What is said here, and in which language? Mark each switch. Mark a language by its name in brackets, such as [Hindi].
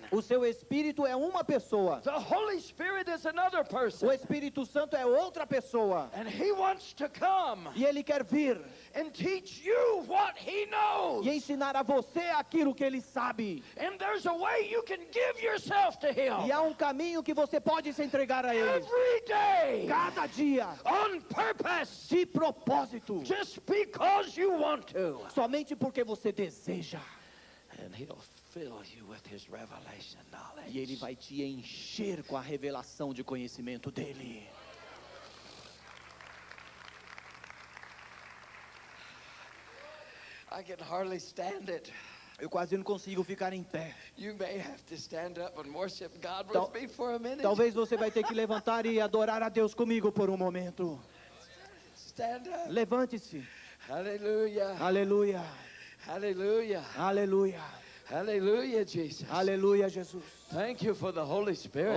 [Portuguese] O seu Espírito é uma pessoa, [English] The Holy Spirit is another person. [Portuguese] o Espírito Santo é outra pessoa, [English] And He wants to come [Portuguese] e ele quer vir [English] and teach you what He knows. [Portuguese] e ensinar a você aquilo que ele sabe. [English] And there's a way you can give yourself to Him. [Portuguese] E há um caminho que você pode se entregar a ele [English] Every day. [Portuguese] cada dia, [English] On purpose. [Portuguese] de propósito, [English] Just because you want to. [Portuguese] somente porque você deseja. [English] And He'll fill you with His revelation knowledge. [Portuguese] E ele vai te encher com a revelação de conhecimento dele. [English] I can hardly stand it. [Portuguese] Eu quase não consigo ficar em pé. [English] You may have to stand up and worship God [Portuguese] Tal- [English] with me for a minute. [Portuguese] Talvez você vai ter que levantar e adorar a Deus comigo por um momento. [English] Stand up. [Portuguese] Levante-se. [English] Hallelujah. [Portuguese] Aleluia. [English] Hallelujah. [Portuguese] Aleluia. [English] Hallelujah, Jesus. [Portuguese] Aleluia, Jesus. [English] Thank you for the Holy Spirit.